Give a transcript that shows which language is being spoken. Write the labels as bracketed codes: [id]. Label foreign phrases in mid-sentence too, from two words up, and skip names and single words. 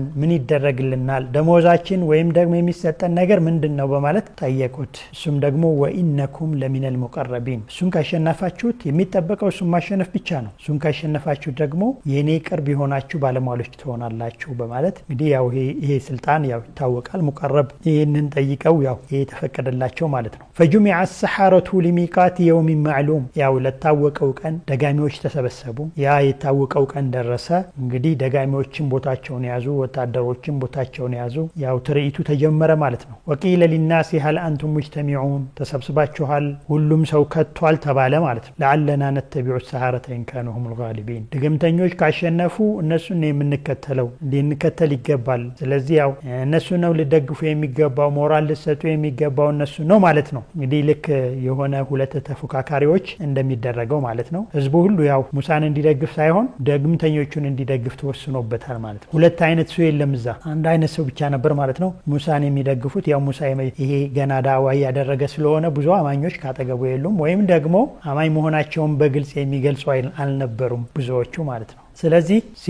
[am] ምን ይደረግልናል? ደሞዛችን ወይም ደግሞ የሚሰጠን ነገር ምንድነው በማለት ጠየቁት። እሱም ደግሞ [ar] وإنكم لمن المقربين [am] እሱን ካሸነፋችሁት የሚጠበቀው እሱን ማሸነፍ ብቻ ነው። እሱን ካሸነፋችሁ ደግሞ የኔ ቅርብ የሆናችሁ ባለሟሎች ትሆናላችሁ በማለት እንግዲህ ያው ይሄ ስልጣን ያው ይታወቃል። ሙቀረብ ይሄንን ጠይቀው ያው ይሄ ተፈቀደላቸው ማለት ነው። [ar] فجمع السحرة لميقات يوم معلوم [am] ያው ለታወቀው ቀን ደጋሚዎች ተሰበሰቡ። ያ የታወቀው ቀን ደረሰ። እንግዲህ ደጋሚዎችን ቦታቸውን ያዙ፣ ወታደሮችን ቦታቸውን ያዙ። ያው ትርኢቱ ተጀመረ ማለት ነው። وقيل [ar] للناس هل انتم مجتمعون [am] ተሰብስባችኋል፣ ሁሉም ሰው ከቷል ተባለ ማለት ነው። [ar] لعلنا نتبع السحرة إن كانوا هم الغالبين [am] ድግምተኞች ካሸነፉ እነሱን ነው የምንከተለው፣ እንድንከተል ይገባል። ስለዚህ ያው እነሱ ነው ሊደግፉ የሚገባው፣ ሞራል ሊሰጡ የሚገባው እነሱ ነው ማለት ነው። እንግዲህ ልክ የሆነ ሁለት ተፎካካሪዎች እንደሚደረገው ማለት ነው። ህዝቡ ሁሉ ያው ሙሳን እንዲደግፍ ሳይሆን ድግምተኞቹን እንዲደግፍ ተወስኖበታል ማለት ነው። ሁለት አይነት ሰው የለም እዛ፣ አንድ አይነት ሰው ብቻ ነበር ማለት ነው። ሙሳን የሚደግፉት ያው ሙሳ ይሄ ገና ዳዋ ያደረገ ስለሆነ ብዙ አማኞች ካጠገቡ የሉም፣ ወይም ደግሞ አማኝ መሆናቸውን በግልጽ የሚገልጹ አልነበሩም ብዙዎቹ ማለት ነው። ስለዚህ